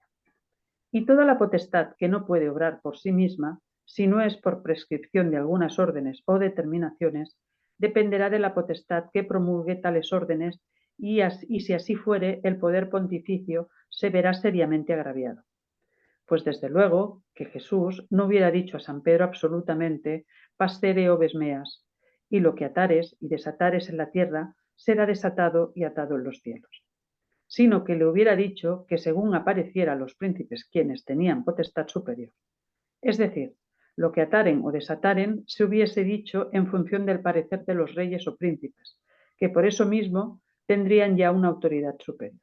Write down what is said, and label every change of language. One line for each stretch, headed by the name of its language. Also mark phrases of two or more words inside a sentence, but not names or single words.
Spanish: Y toda la potestad que no puede obrar por sí misma, si no es por prescripción de algunas órdenes o determinaciones, dependerá de la potestad que promulgue tales órdenes y si así fuere, el poder pontificio se verá seriamente agraviado. pues desde luego que Jesús no hubiera dicho a San Pedro absolutamente
Latin: pastere oves meas,
Spanish: y lo que atares y desatares en la tierra será desatado y atado en los cielos, sino que le hubiera dicho que según apareciera a los príncipes quienes tenían potestad superior. Es decir, lo que ataren o desataren se hubiese dicho en función del parecer de los reyes o príncipes, que por eso mismo tendrían ya una autoridad superior.